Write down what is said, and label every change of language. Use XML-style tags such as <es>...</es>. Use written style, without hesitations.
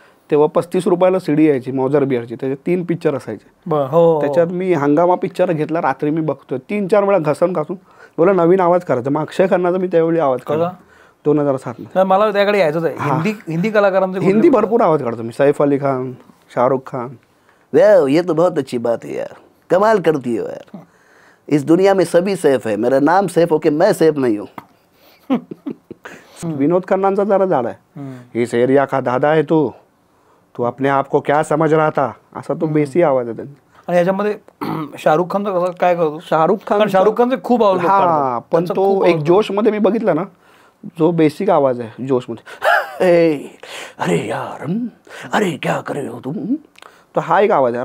<mr>तेव्हा 35 रुपयाला CD यायची मौजर बिअरची, त्याचे 3 पिक्चर असायचे. त्याच्यात मी हंगामा पिक्चर घेतला, रात्री मी बघतोय 3-4 वेळा घासून बोला नवीन आवाज करायचा. मग अक्षय खन्नाचा मी त्यावेळी आवाज काढला 2007. मला त्याकडे यायचंच आहे. हिंदी कलाकारांचे हिंदी भरपूर आवाज काढतो मी. सैफ अली खान, शाहरुख खान.</mr> <hi>ये तो बहुत अच्छी बात है यार, कमाल करती हो यार. इस दुनिया में सभी सेफ है, मेरा नाम सेफ हो के मैं सेफ नहीं हूँ.</hi> <mr>विनोद खन्नांचा जरा झाला आहे, इस एरिया का दादा आहे तू</mr> <hi>अपने आप को क्या समझ रहा था,</hi> <mr>असा तो बेसी आवाज आहे त्यांचा. आणि याच्यामध्ये शाहरुख खानचा कसं काय करतो? शाहरुख खानचे खूप आवाज. हा, पण तो एक जोश मध्ये मी बघितला ना, जो बेसिक आवाज आहे जोश मध्ये, अरे यार,</mr> <hi>अरे क्या कर रहे हो तुम,</hi> <mr>तो हा एक आवाज आहे.</mr>